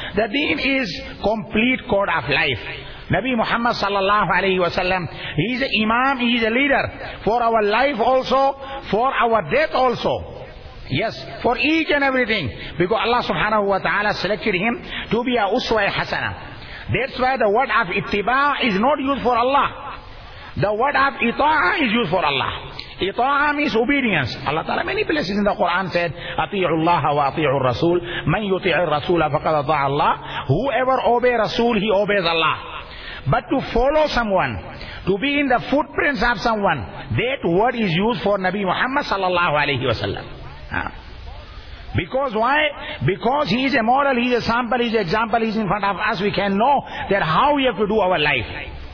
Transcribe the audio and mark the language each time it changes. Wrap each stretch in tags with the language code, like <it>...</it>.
<en>The deen is complete code of life. Nabi Muhammad sallallahu alayhi wa sallam, he is an imam, he is a leader for our life also, for our death also. Yes, for each and everything. Because Allah subhanahu wa ta'ala selected him to be a uswa hasana. That's why the word of ittiba is not used for Allah. The word of ita'a is used for Allah. Ita'a means obedience. Allah Ta'ala many places in the Quran said,</en> <ar>أَطِيعُ اللَّهَ وَأَطِيعُ الرَّسُولِ مَنْ يُطِعِ الرَّسُولَ فَقَدَ طَعَ اللَّهِ.</ar> <en>Whoever obeys Rasul, he obeys Allah. But to follow someone, to be in the footprints of someone, that word is used for Nabi Muhammad sallallahu alayhi wa sallam. Because why? Because he is a model, he is a sample, he is an example, he is in front of us, we can know that how we have to do our life.</en>